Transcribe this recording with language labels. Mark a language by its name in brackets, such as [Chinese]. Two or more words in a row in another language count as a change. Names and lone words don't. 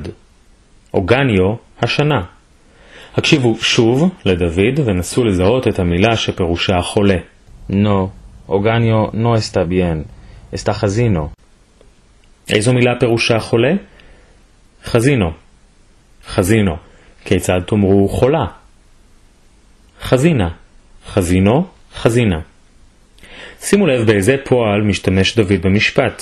[Hebrew] אוגניו השנה. הקשיבו שוב לדוד ונסו לזהות את המילה שפירושה חולה. [Ladino] No, Oganio no está bien. Está חזינו. [Hebrew] איזו מילה פירושה חולה? חזינו. חזינו. כיצד תאמרו חולה? חזינה. חזינו, חזינה. שימו לב באיזה פועל משתמש דוד במשפט.